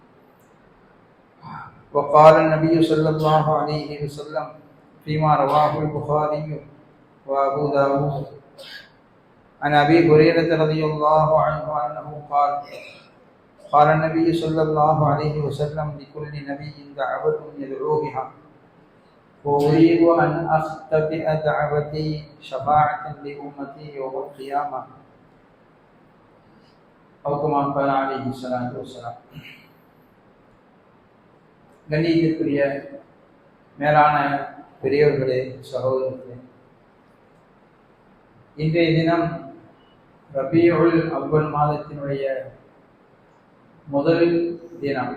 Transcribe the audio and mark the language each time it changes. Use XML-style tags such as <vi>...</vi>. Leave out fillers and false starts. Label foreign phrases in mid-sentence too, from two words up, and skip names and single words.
<ar>وقال النبي صلى الله عليه وسلم فيما رواه البخاري وابو داود عن ابي هريره رضي الله عنه انه قال النبي صلى الله عليه وسلم: لكل نبي دعوة يدعو بها، وأريد أن أختبئ دعوتي شفاعة لأمتي يوم القيامة، أو كما قال عليه الصلاة والسلام.</ar> <ta>கண்ணியத்திற்குரிய மேலான பெரியவர்களே, சகோதரர்களே, இன்றைய தினம் ரபியுல் அவ்வல் மாதத்தினுடைய முதல் தினம்.</ta>